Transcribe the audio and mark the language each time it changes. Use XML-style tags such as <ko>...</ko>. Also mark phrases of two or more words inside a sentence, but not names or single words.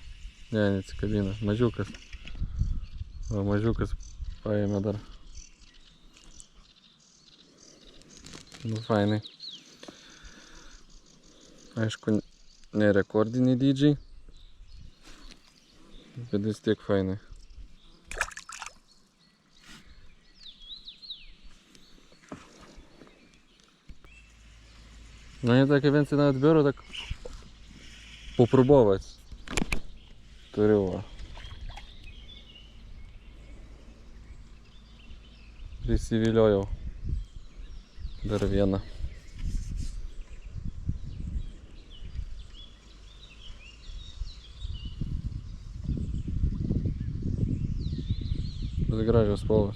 <lt>Ne, neatsikabina. Mažiukas. O mažiukas paėmė dar. Nu, fainai. Aišku, ne rekordiniai dydžiai. Bet vis tiek fainai.</lt> <ru>Ну, я так</ru> <pl>więcej nawet biorę, tak popróbować.</pl> <lt>Turiu. Prisiviliojau. Dar vieną. Bet gražios spalvos.</lt>